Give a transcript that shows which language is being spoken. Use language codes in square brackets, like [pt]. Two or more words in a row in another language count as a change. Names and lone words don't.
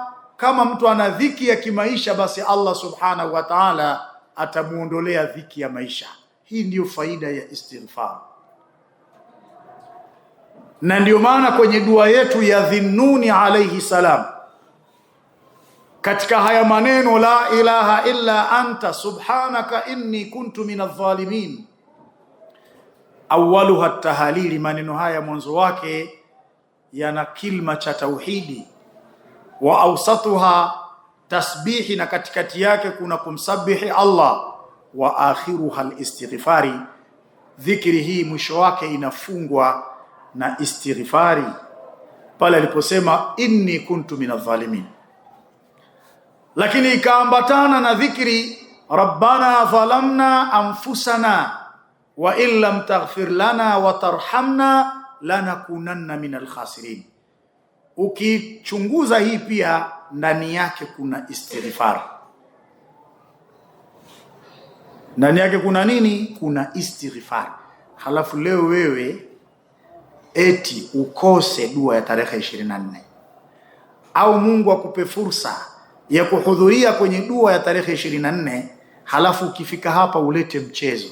[sw] Kama mtu ana dhiki ya kimaisha, basi Allah [ar] سبحانه وتعالى [sw] atamuondolea dhiki ya maisha. Hii ndiyo faida ya istighfar. Na ndiyo maana kwenye dua yetu ya Dhinnuni [ar] عليه السلام, [sw] katika haya maneno [ar] لا إله إلا أنت سبحانك إني كنت من الظالمين أولها التهليل, [sw] maneno haya mwanzo wake yana kilma cha tauhidi, [ar] وأوسطها تسبيح, [sw] na katikati yake kuna kumsabihi Allah, [ar] وآخرها الاستغفار, [sw] dhikri hii mwisho wake inafungwa na istighfari pale aliposema [ar] إني كنت من الظالمين. [sw] Lakini ikaambatana na dhikri [ar] ربنا ظلمنا أنفسنا وإن لم تغفر لنا وترحمنا لنكونن من الخاسرين. [sw] Ukichunguza hii pia ndani yake kuna istighfar. Ndani yake kuna nini? Kuna istighfar. Halafu leo wewe eti ukose dua ya tarehe 24, au Mungu akupe fursa ya kuhudhuria kwenye dua ya tarehe 24, halafu ukifika hapa ulete mchezo.